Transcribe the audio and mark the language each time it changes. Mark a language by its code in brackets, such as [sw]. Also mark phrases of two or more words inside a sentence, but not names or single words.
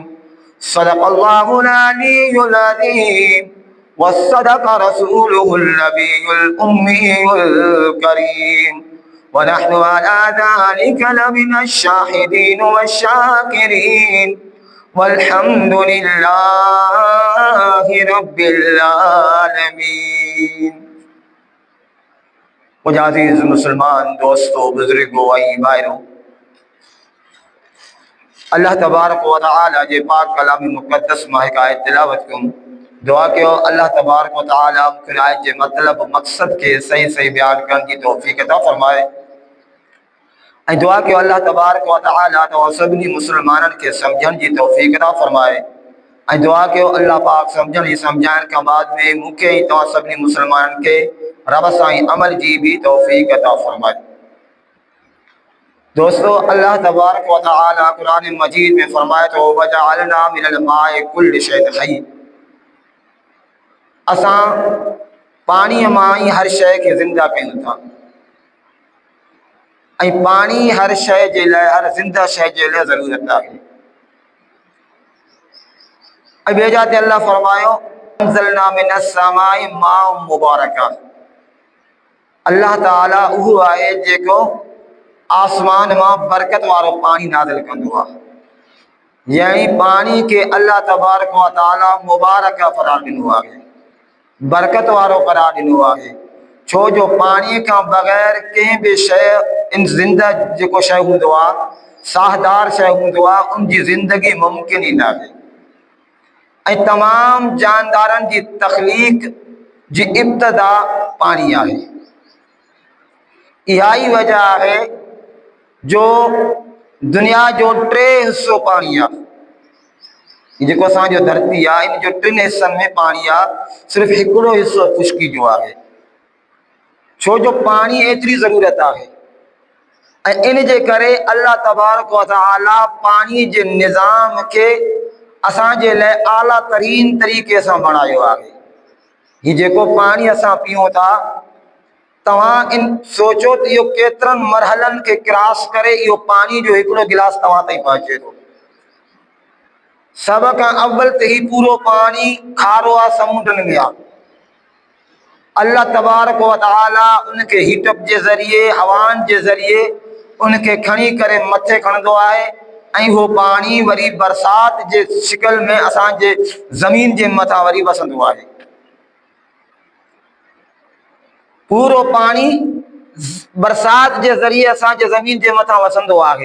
[ar] صدق الله العلي العظيم وصدق رسوله النبي الأمي الكريم ونحن على ذلك لمن الشاهدين والشاكرين والحمد لله رب العالمين. [sd] मुजाहिद मुसलमान दोस्तों, बुजुर्गों, भाइयों, [ar] الله تبارك وتعالى [sd] जे पाक कलाम मुक़द्दस महकाए तिलावत करूं। दुआ कयो [ar] الله تبارك وتعالى [sd] मूंखे आयत जे मतलब मकसद के सही सही बयान करण की तौफीक अता फरमाए। ऐं दुआ कयो [ar] الله تبارك وتعالى [sd] तव्हां सभिनी मुसलमाननि खे सम्झण जी तौफीक अता फरमाए। ऐं दुआ कयो अल्लाह पाक सम्झण ऐं सम्झाइण खां बाद में मूंखे ऐं तव्हां सभिनी मुसलमाननि खे रब सां अमल जी भी तौफीक अता फरमाए। दोस्तों, [ar] الله تبارك وتعالى [sd] कुरान मजीद में फरमाए तो [ar] وجعلنا من الماء كل شيء حي. [sd] असां पानी मां ही हर शय के जिंदा कयूं था। ऐं पानी हर शय जे लाइ, हर जिंदा शय जे लाइ ज़रूरत आहे। ऐं ॿिए जाते अल्लाह फरमायो [ar] أنزلنا من السماء ماء مباركا. [sd] अल्लाह ताला उहो आहे जेको आसमान मां बरकत वारो पानी नाज़िल कंदो आहे। यानी पानी के [ar] الله تبارك وتعالى [sd] मुबारक करार ॾिनो आहे, बरकत वारो करार ॾिनो आहे। छो जो पानी का बग़ैर कंहिं बि शइ इन ज़िंदा जेको शइ हूंदो आहे साहदार शइ हूंदो आहे उनजी ज़िंदगी मुमकिन ई न आहे। ऐं तमाम जानदारनि जी तख़लीक़ जी इब्तिदा पाणी आहे। इहा ई वजह आहे जो दुनिया जो 3 हिस्सो पाणी आहे। जेको असांजो धरती आहे इन जो 3 हिस्सनि में पाणी आहे, सिर्फ़ु हिकिड़ो हिस्सो खुश्की जो आहे। छो जो पाणी एतिरी ज़रूरत आहे ऐं इन जे करे [ar] الله تبارك وتعالى [sd] पाणी जे निज़ाम खे असांजे लाइ आला तरीन तरीक़े सां बणायो आहे। ही जेको पाणी असां पीऊं था, तव्हां इन सोचो त इहो केतिरनि मरहलनि खे क्रॉस करे इहो पाणी जो हिकिड़ो गिलास तव्हां ताईं पहुचे थो। सब खां अव्वल त ही पूरो पाणी खारो आहे, समुंडनि में आहे। [ar] الله تبارك وتعالى [sd] उनखे हीटअप जे ज़रिए, हवाउनि जे ज़रिए उनखे खणी करे मथे खणंदो आहे ऐं उहो पाणी वरी बरसात जे शिकल में असांजे ज़मीन जे मथां वरी वसंदो आहे। पूरो पाणी बरसात जे ज़रिए असांजे ज़मीन जे मथां वसंदो आहे।